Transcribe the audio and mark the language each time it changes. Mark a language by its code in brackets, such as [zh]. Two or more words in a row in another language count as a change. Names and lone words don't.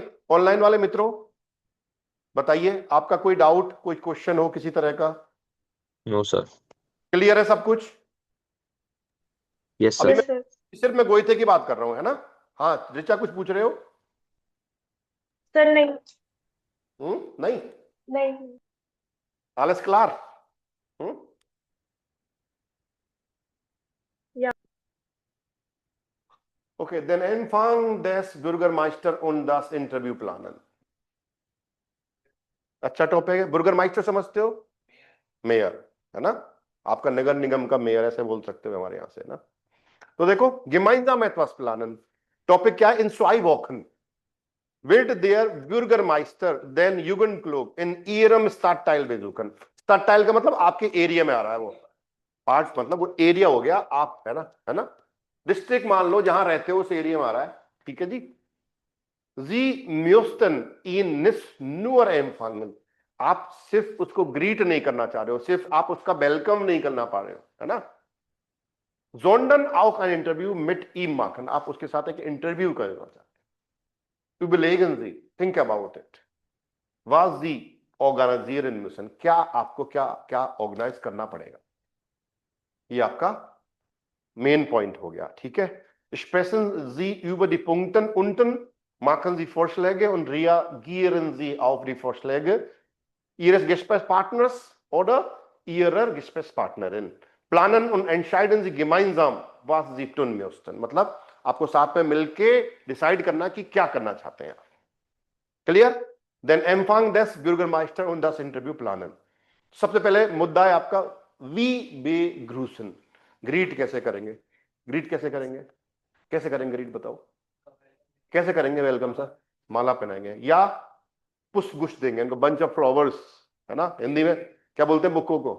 [hi] ऑनलाइन वाले मित्रों बताइए, आपका कोई डाउट, कोई क्वेश्चन हो किसी तरह का? [en] no sir. [hi] क्लियर है सब कुछ? यस अभी सर। [en] Yes, sir. [hi] मैं सिर्फ मैं गोईथे की बात कर रहा हूं, है ना? हाँ ऋचा कुछ पूछ रहे हो? Sir, नहीं नहीं? नहीं [de] alles klar? हम्म? Ja. [en] Okay, then [de] Anfang des Bürgermeister und das Interview planen. [hi] अच्छा टॉपिक है। बुर्गरमाइस्टर समझते हो? मेयर, है ना? आपका नगर निगम का मेयर ऐसे बोल सकते हो हमारे यहां से, ना? तो देखो [de] gemeinsam etwas planen, [hi] टॉपिक क्या है? [de] in zwei Wochen [hi] wird der Bürgermeister den Jugendclub in ihrem Stadtteil besuchen. Stadtteil का मतलब आपके एरिया में आ रहा है वो पार्ट, मतलब वो एरिया हो गया आप, है ना? है ना? डिस्ट्रिक्ट मान लो जहां रहते हो उस एरिया में आ रहा है। ठीक है जी। [de] Sie müssten ihn nicht nur empfangen, [hi] आप सिर्फ उसको ग्रीट नहीं करना चाह रहे हो, सिर्फ आप उसका वेलकम नहीं करना पा रहे हो, है ना? [de] sondern auch ein Interview mit ihm machen, [hi] आप उसके साथ एक इंटरव्यू करना चाहते हो। [de] Überlegen Sie, [en] think about it, [de] was Sie organisieren müssen, [hi] क्या आपको क्या क्या ऑर्गेनाइज करना पड़ेगा, ये आपका [en] main point [hi] हो गया। ठीक है, [de] sprechen Sie über die Punkte unten, machen Sie Vorschläge und reagieren Sie auf die Vorschläge Ihres Gesprächspartners oder Ihrer Gesprächspartnerin. Planen und entscheiden Sie gemeinsam, was Sie tun müssten. [hi] मतलब आपको साथ में मिलके डिसाइड करना कि क्या करना चाहते हैं आप। क्लियर? [de] Then Empfang des Bürgermeister und das Interview planen. [hi] सबसे पहले मुद्दा है आपका [de] wie Begrüßung, [hi] ग्रीट कैसे करेंगे? ग्रीट कैसे करेंगे? कैसे करेंगे ग्रीट बताओ? कैसे करेंगे [en] welcome sir? [hi] माला पहनाएंगे या पुष्प गुच्छ देंगे इनको, [en] bunch of flowers, [hi] है ना? हिंदी में क्या बोलते हैं बुक्को को?